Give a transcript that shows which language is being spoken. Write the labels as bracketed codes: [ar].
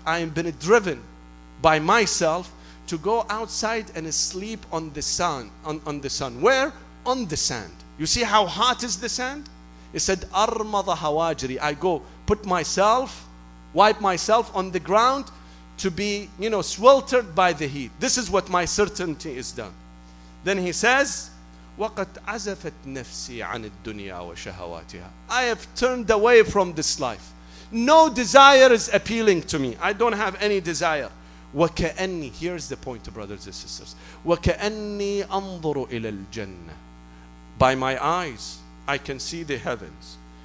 [en] I am been driven by myself to go outside and sleep on the sun. On the sun. Where? On the sand. You see how hot is the sand? He said, Armada hawajri. I go put myself, wipe myself on the ground to be, sweltered by the heat. This is what my certainty is done. Then he says, [ar] وَقَدْ عَزَفَتْ نَفْسِي عَنِ الدُّنْيَا وَشَهَوَاتِهَا. [en] I have turned away from this life. No desire is appealing to me. I don't have any desire. [ar] وَكَأَنِّي, [en] here's the point, brothers and sisters. [ar] وَكَأَنِّي أَنظُرُ إِلَى الْجَنَّةِ. [en] By my eyes, I can see the heavens.